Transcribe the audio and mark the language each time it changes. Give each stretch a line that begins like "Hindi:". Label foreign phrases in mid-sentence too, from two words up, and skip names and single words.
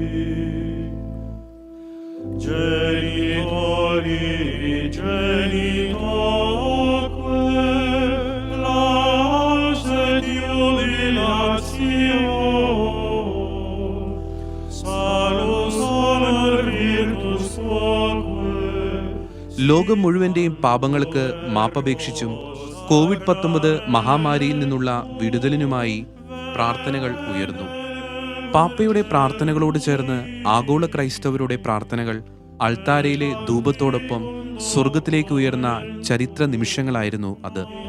Latin: Genitori genitoque lauset jubilatio, salus honor virtus quoque.
Malayalam: ലോകം മുഴുവന്റെയും പാപങ്ങൾക്ക് മാപ്പപേക്ഷിച്ചും COVID-19 മഹാമാരിയിൽ നിന്നുള്ള വിടുതലിനുമായി പ്രാർത്ഥനകൾ ഉയർന്നു. പാപ്പയുടെ പ്രാർത്ഥനകളോട് ചേർന്ന് ആഗോള ക്രൈസ്തവരുടെ പ്രാർത്ഥനകൾ അൾത്താരയിലെ ധൂപത്തോടൊപ്പം സ്വർഗത്തിലേക്ക് ഉയർന്ന ചരിത്ര നിമിഷങ്ങളായിരുന്നു അത്.